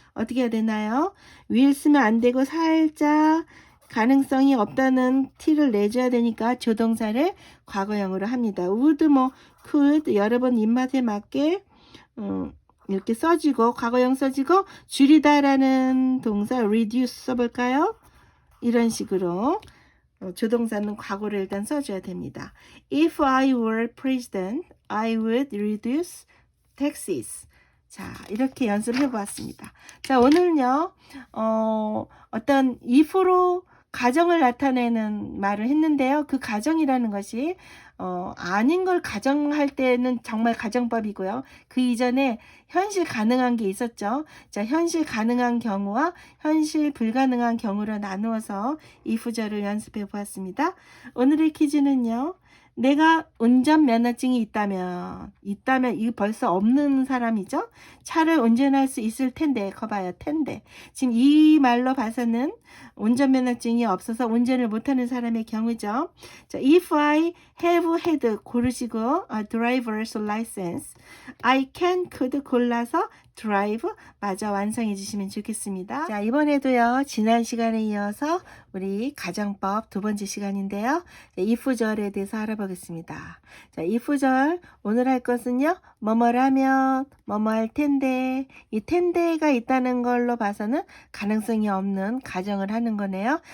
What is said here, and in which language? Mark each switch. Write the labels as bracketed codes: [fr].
[ko] 어떻게 해야 되나요? will 쓰면 안 되고 살짝 가능성이 없다는 티를 내줘야 되니까 조동사를 과거형으로 합니다. would could 여러분 입맛에 맞게 이렇게 써주고 과거형 써주고 줄이다라는 동사 reduce 써볼까요? 이런 식으로 조동사는 과거를 일단 써줘야 됩니다. [en] If I were president, I would reduce taxes. [ko] 자, 이렇게 연습을 해보았습니다. 자, 오늘은요, 어떤 if로 가정을 나타내는 말을 했는데요. 그 가정이라는 것이 아닌 걸 가정할 때는 정말 가정법이고요. 그 이전에 현실 가능한 게 있었죠. 자, 현실 가능한 경우와 현실 불가능한 경우로 나누어서 if절을 연습해 보았습니다. 오늘의 퀴즈는요. 내가 운전면허증이 있다면 이거 벌써 없는 사람이죠. 차를 운전할 수 있을 텐데, 거봐요, 텐데. 지금 이 말로 봐서는 운전면허증이 없어서 운전을 못하는 사람의 경우죠. [en] 자, if I have had [ko] 고르시고 [en] driver's license, I could [ko] 골라서 [en] drive [ko] 마저 완성해 주시면 좋겠습니다. 자, 이번에도요, 지난 시간에 이어서 우리 가정법 두 번째 시간인데요. if절에 대해서 알아보겠습니다. 자, if절 오늘 할 것은요, 뭐뭐라면 뭐뭐 할 텐데, 이 텐데가 있다는 걸로 봐서는 가능성이 없는 가정을 하는 거네요.